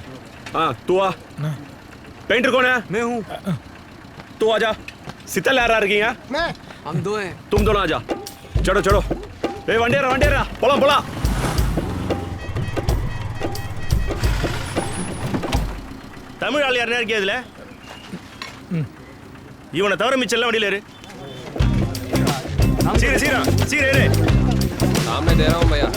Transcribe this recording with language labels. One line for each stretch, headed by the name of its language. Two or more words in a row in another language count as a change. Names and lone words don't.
Hindi: हाँ तू आ। पेंटर कौन है? मैं हूँ। तू आजा। शीतल यार हैं? मैं। हम दो हैं। तुम दोनों आजा। चढ़ो चढ़ो। ए वंडेरा पोला पोला।
Tamil: தமிழ் ஆள் யார் இருக்கே இதுல? இவனை தவிர மிச்சம் எல்லாம் வண்டியில இரு. சீர இரு.
Hindi: हाँ मैं दे रहा हूँ भैया।